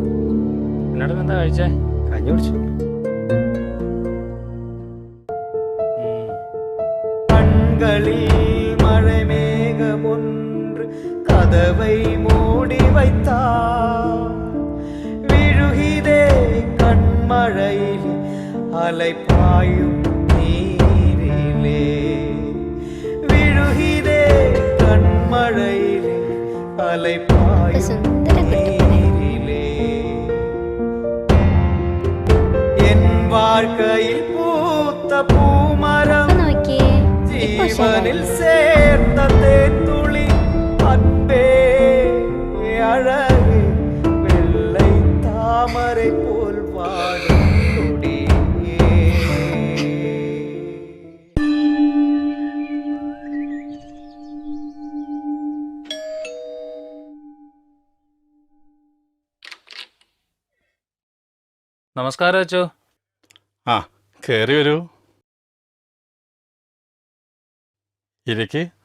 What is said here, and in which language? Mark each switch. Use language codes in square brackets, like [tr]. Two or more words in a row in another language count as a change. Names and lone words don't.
[ml] എന്നോട് എന്താ കഴിച്ചേ? കഞ്ഞി കുടിച്ചു. [ta] கண்களில் மழை மேகம் ஒன்று கதவை மூடி வைத்தார், விழுகிதே கண்மழையில் அலை பாயும் நீரிலே, விழுகிதே கண்மழையில் அலை பாயும் நீரிலே, என் வாழ்க்கையில் பூத்த பூமரம் [ml] നോക്കിയേ, [ta] ജീവനിൽ சேர்ந்த தேத்துளி அன்பே அழகு வெள்ளை தாமரை போல் வாடும் கொடியே. [ml] നമസ്കാരം അച്ചോ. ആ കയറി വരൂ, ഇരിക്ക്.